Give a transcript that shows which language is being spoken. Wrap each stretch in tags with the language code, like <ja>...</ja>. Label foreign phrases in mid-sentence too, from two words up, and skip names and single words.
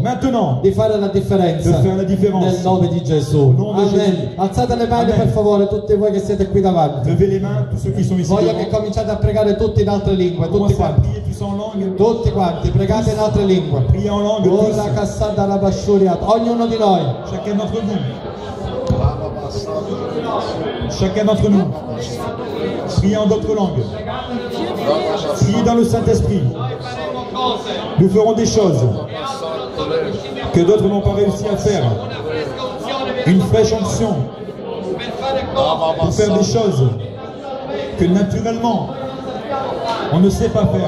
<fr>maintenant</fr> <it>di fare la</it> <fr>de</fr> <it>differenza</it> <fr>faire la différence.</fr> <it>nel nome di Gesù. nome di Amen. Gesù. Alzate le mani</it> <fr>Amen.</fr> <it>per favore, tutti voi che siete qui davanti.</it> <fr>Levez les mains, tous ceux qui sont ici</fr> <it>Voglio</it> <fr>devant.</fr> <it>che cominciate a pregare tutti in altre lingue, tutti</it> <fr>Commencez à</fr> <it>quanti.</it> <fr>prier tous en langue.</fr> <it>Tutti quanti, pregate in altre lingue.</it> <fr>Priez en langue</fr> <it>Ora</it> <fr>tous.</fr> <it>cassata la basciuriata, ognuno di noi.</it> <fr>Chacun d'entre vous. Chacun d'entre nous. Priez en d'autres langues. Priez dans le Saint-Esprit. Nous ferons des choses que d'autres n'ont pas réussi à faire. Une fraîche onction pour faire des choses que naturellement on ne sait pas faire.</fr>